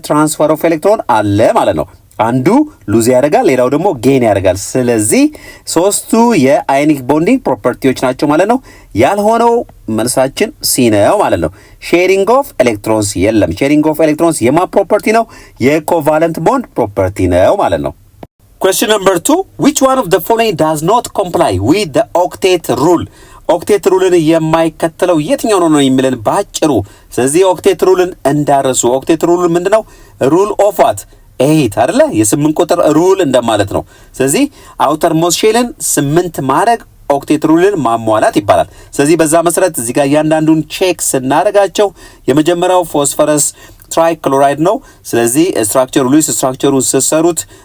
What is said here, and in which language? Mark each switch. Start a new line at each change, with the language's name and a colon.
Amharic: ትራንስፈር ኦፍ ኤሌክትሮን አለ ማለት ነው። አንዱ ሉዝ ያደርጋል ሌላው ደግሞ ጌን ያደርጋል። ስለዚህ ሶስቱ የአዮኒክ ቦንዲንግ ፕሮፐርቲዎች ናቸው ማለት ነው። ያልሆነው መልሳችን ሲ ነው ማለት ነው። ሼሪንግ ኦፍ ኤሌክትሮንስ የለም። ሼሪንግ ኦፍ ኤሌክትሮንስ የማ ፕሮፐርቲ ነው? የኮቫለንት ቦንድ ፕሮፐርቲ ነው ማለት ነው።
English: question number 2 which one of the following does not comply with the octet rule?
Amharic: ኦክቴት ሩልን የማይከተለው የትኛው ነው የሚለን ባጭሩ። ስለዚህ ኦክቴት ሩልን እንዳረሱ። ኦክቴት ሩል ምንድነው? ሩል ኦፍ ዋት 8 አይደለ? የ8 ቁጥር ሩል እንደማለት ነው። ስለዚህ አውተር ሞስት ሼልን 8 ማድረግ ኦክቴት ሩልን ማሟላት ይባላል። ስለዚህ በዛ መሰረት እዚህ ጋር እያንዳንዱን ቼክ ስናደርጋቸው የመጀመሪያው ፎስፈረስ ትራይክሎራይድ ነው። ስለዚህ ስትራክቸሩ ሉይስ ስትራክቸሩን ሲሰሩት